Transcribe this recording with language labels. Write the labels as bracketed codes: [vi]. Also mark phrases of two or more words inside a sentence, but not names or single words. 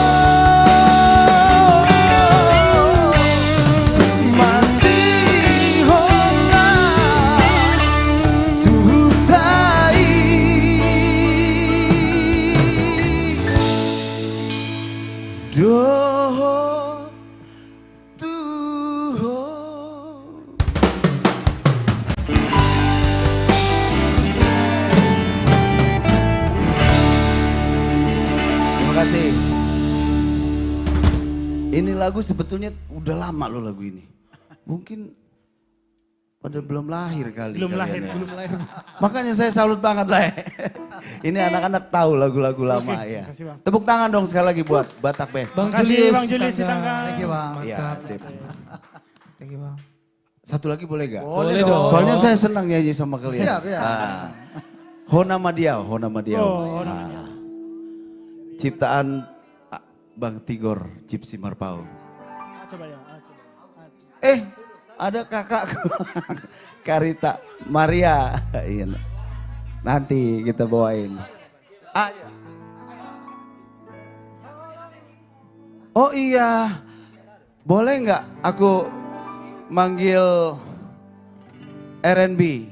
[id] Masih holau Tutai Do tuho. Terima kasih. Ini lagu sebetulnya udah lama loh lagu ini. Mungkin pada belum lahir kali. Belum lahir, kalian ya. belum lahir. Makanya saya salut banget lah. Ini anak-anak tahu lagu-lagu lama ya. makasih, Bang. Tepuk tangan dong sekali lagi buat Batak Band. Bang Makasih, Julius. Bang Julius Sitanggang. [en] Thank you Bang. [id] Iya, sip. [en] Thank you, [id] Bang. Satu lagi boleh gak? Boleh dong. dong. Soalnya saya senang nyanyi sama kalian. Siap, ya. Hona Madiau, Hona Madiau. Oh, Hona Ah. Ciptaan Bang Tigor, Gypsy Marpau. Coba ya. Coba. Ada kakak Karita Maria. Iya. Nanti kita bawain. Iya. Oh iya. Boleh nggak aku manggil R&B?